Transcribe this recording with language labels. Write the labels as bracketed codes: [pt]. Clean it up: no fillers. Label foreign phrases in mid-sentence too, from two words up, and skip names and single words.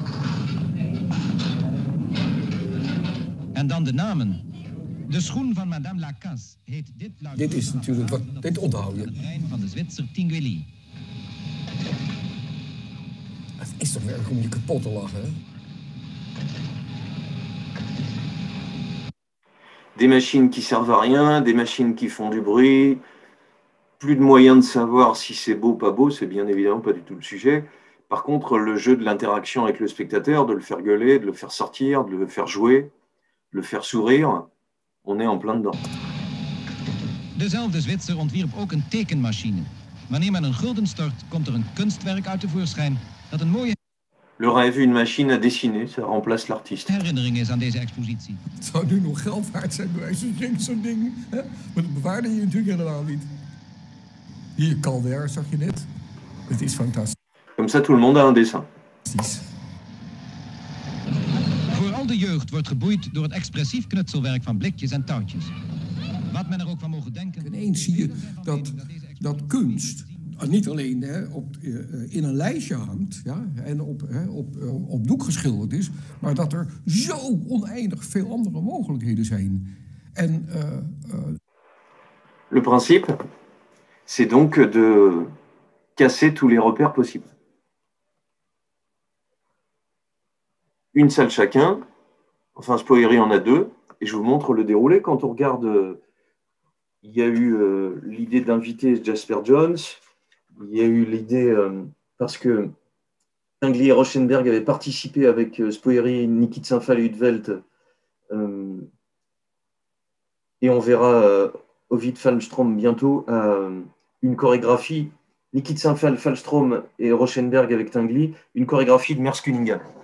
[nl] En dan de namen. De schoen van Madame Lacasse heet dit... Dit is natuurlijk wat... Dit onthoud je. ...het brein van de Zwitser Tinguely. Het is toch werk om je kapot te lachen, hè? [fr] Des machines qui servent à rien, des machines qui font du bruit, plus de moyens de savoir si c'est beau ou pas beau, c'est bien évidemment pas du tout le sujet. Par contre, le jeu de l'interaction avec le spectateur, de le faire gueuler, de le faire sortir, de le faire jouer, de le faire sourire, on est en plein dedans. [nl] Dezelfde Zwitser ontwierp ook een tekenmachine. Wanneer men een gulden stort, komt er een kunstwerk uit tevoorschijn dat een mooie... [fr] Le rêve, une machine à dessiner, ça remplace l'artiste. [nl] ...herinnering is aan deze expositie. Het zou nu nog geld waard zijn, bij wijze van zo'n ding. Hè? Maar dat bewaarde je natuurlijk helemaal niet. Hier, Calder, zag je net. Het is fantastisch. [fr] Comme ça, tout le monde a un dessin. [nl] Vooral de jeugd wordt geboeid door het expressief knutselwerk van blikjes en touwtjes. Wat men er ook van mogen denken... Ineens zie je dat kunst niet alleen in een lijstje hangt, ja, en op doek geschilderd is, maar dat er zo oneindig veel andere mogelijkheden zijn. En, [fr] Le principe, c'est donc de casser tous les repères possibles. Une salle chacun, enfin Spoiry en a deux, et je vous montre le déroulé. Quand on regarde, il y a eu l'idée d'inviter Jasper Jones, il y a eu l'idée, parce que Tinguely et Rauschenberg avaient participé avec Spoiry, Nikit Sinfal et Utvelt, et on verra Ovid Falstrom bientôt, une chorégraphie, Nikit Sinfal, Falstrom et Rauschenberg avec Tinguely, une chorégraphie de Merce-Cunningham.